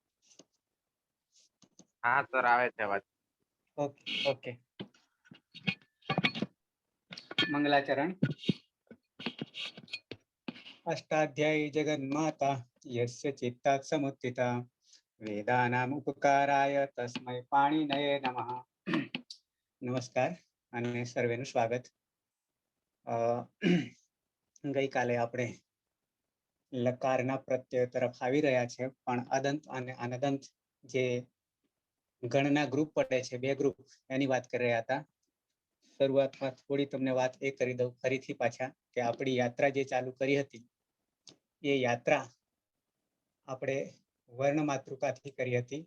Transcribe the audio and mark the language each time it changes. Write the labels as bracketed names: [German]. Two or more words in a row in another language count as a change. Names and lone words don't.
[Gujarati] હા સર, આવે છે અવાજ। [English] okay okay. [Gujarati] मंगलाचरण। [Sanskrit] अष्टाध्यायी जगन्माता यस्य चित्तात् समुत्थिता वेदानाम् उपकाराय तस्मै पाणिनये नमः। [Gujarati] नमस्कार અને સર્વેનું સ્વાગત. ગઈકાલે આપણે લકારના પ્રત્યય તરફ આવી રહ્યા છે, પણ અદંત અને અનદંત જે ગણના ગ્રુપ પડે છે, બે ગ્રુપ, એની વાત કરી રહ્યા હતા. શરૂઆતમાં થોડી તમને વાત એ કરી દઉં ફરીથી પાછા કે આપણી યાત્રા જે ચાલુ કરી હતી એ યાત્રા આપણે વર્ણ માતૃકાથી કરી હતી.